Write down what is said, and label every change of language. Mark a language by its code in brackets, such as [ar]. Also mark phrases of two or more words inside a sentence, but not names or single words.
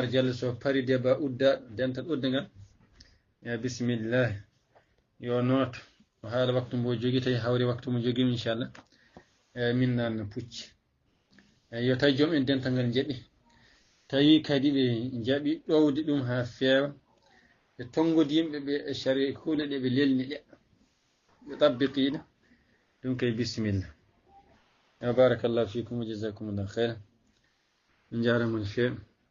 [ff] Diallo so pari débat uddaɗo dental uddagal bisimillah yo nooto o haala waktu mbo jogui tawi hawri waktu mo joguimi inchallah min nanno pucci yo tawi joom en dental ngal jeeɓi tawi kadi ɓe jaaɓi ɗowde ɗum ha feewa ɓe tongodi yimɓeɓe e sharia kuuɗe ɗe ɓe lelni ɗe ɓe tabbiqiɗe ɗum kay bisimillah [ar] بارك الله فيكم وجزاكم الله خيرا [ff] min jarama no feewi